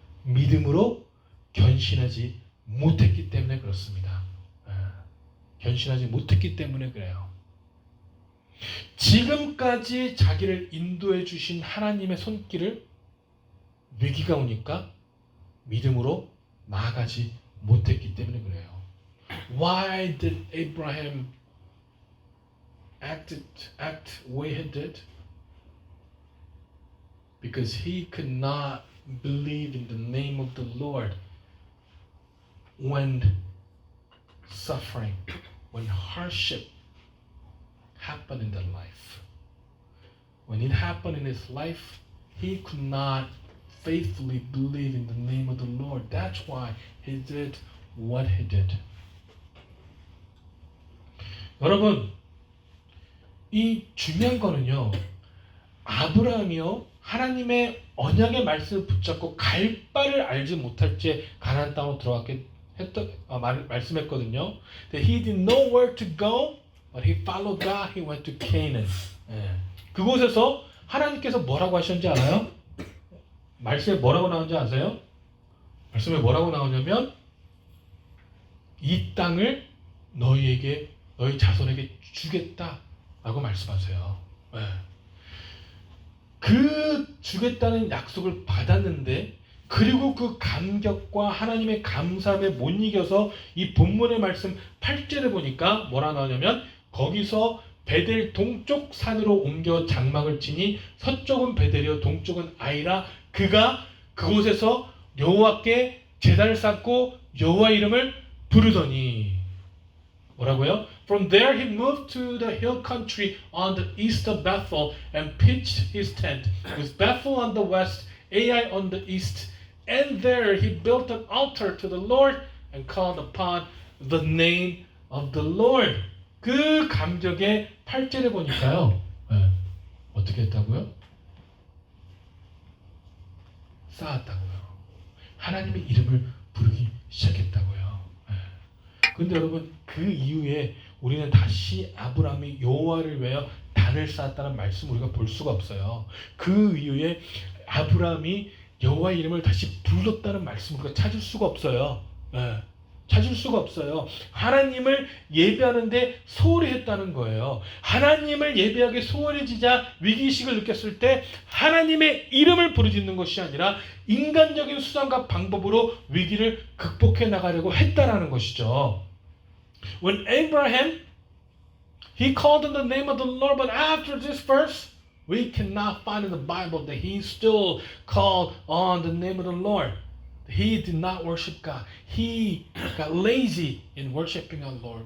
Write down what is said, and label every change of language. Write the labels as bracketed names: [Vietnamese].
[Korean] 믿음으로 견신하지 못했기 때문에 그렇습니다. 견신하지 못했기 때문에 그래요. 지금까지 자기를 인도해 주신 하나님의 손길을 위기가 오니까 믿음으로 나아가지 못했기 때문에 그래요. [English] Why did Abraham act way he did? Because he could not believe in the name of the Lord when suffering, when hardship happened in their life. When it happened in his life, he could not faithfully believe in the name of the Lord. That's why he did what he did. [Korean] 여러분, 이 중요한 거는요, 아브라함이요, 하나님의 언약의 말씀을 붙잡고 갈 바를 알지 못할 채 가나안 땅으로 들어갔게 말씀했거든요. [English] That he didn't know where to go, but he followed God. He went to Canaan. [Korean] 그곳에서 하나님께서 뭐라고 하셨는지 알아요? 말씀에 뭐라고 나오는지 아세요? 말씀에 뭐라고 나오냐면 이 땅을 너희에게, 너희 자손에게 주겠다라고 말씀하세요. 그 주겠다는 약속을 받았는데, 그리고 그 감격과 하나님의 감사함에 못 이겨서 이 본문의 말씀 8절에 보니까 뭐라 나오냐면, 거기서 베델 동쪽 산으로 옮겨 장막을 치니 서쪽은 베델이요 동쪽은 아이라, 그가 그곳에서 여호와께 제단을 쌓고 여호와 이름을 부르더니, 뭐라고요? [English] From there he moved to the hill country on the east of Bethel and pitched his tent, with Bethel on the west, Ai on the east. And there he built an altar to the Lord and called upon the name of the Lord. [Korean] 그 감격의 8절에 보니까요. 어떻게 했다고요? 쌓았다고요. 하나님의 이름을 부르기 시작했다고요. 그런데 여러분, 그 이후에 우리는 다시 아브라함이 여호와를 위하여 단을 쌓았다는 말씀 우리가 볼 수가 없어요. 그 이후에 아브라함이 여호와 이름을 다시 불렀다는 말씀 우리가 찾을 수가 없어요. 찾을 수가 없어요. 하나님을 예배하는데 소홀히 했다는 거예요. 하나님을 예배하기 소홀해지자 위기의식을 느꼈을 때 하나님의 이름을 부르짖는 것이 아니라 인간적인 수단과 방법으로 위기를 극복해 나가려고 했다라는 것이죠. [English] When Abraham, he called on the name of the Lord, but after this verse, we cannot find in the Bible that he still called on the name of the Lord. He did not worship God. He got lazy in worshiping our Lord.